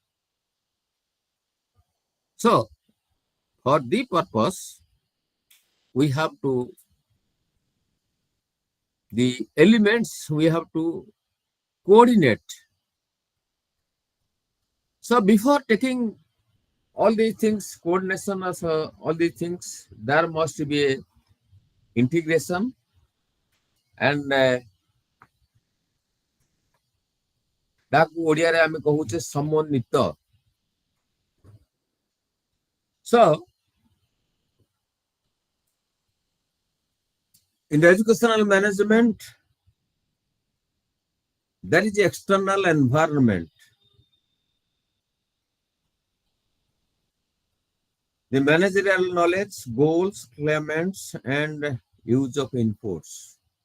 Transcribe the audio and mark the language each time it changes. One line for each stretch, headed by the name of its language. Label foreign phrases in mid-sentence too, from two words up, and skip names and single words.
English: So for the purpose, we have to, the elements we have to coordinate. So before taking all these things, coordination of all these things, there must be a integration and
Odia: ଓଡ଼ିଆରେ ଆମେ କହୁଛେ ସମନ୍ୱିତ.
English: So in the educational management, there is the external environment. The managerial knowledge, goals, claimants, and use of inputs.